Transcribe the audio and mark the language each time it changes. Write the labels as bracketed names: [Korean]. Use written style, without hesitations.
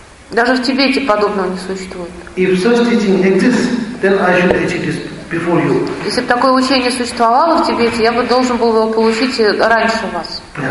[Russian] Даже в Тибете подобного не существует. [English] If such teaching exists, then I should teach this before you. [Russian] Если бы такое учение существовало в Тибете, я бы должен был его получить раньше вас.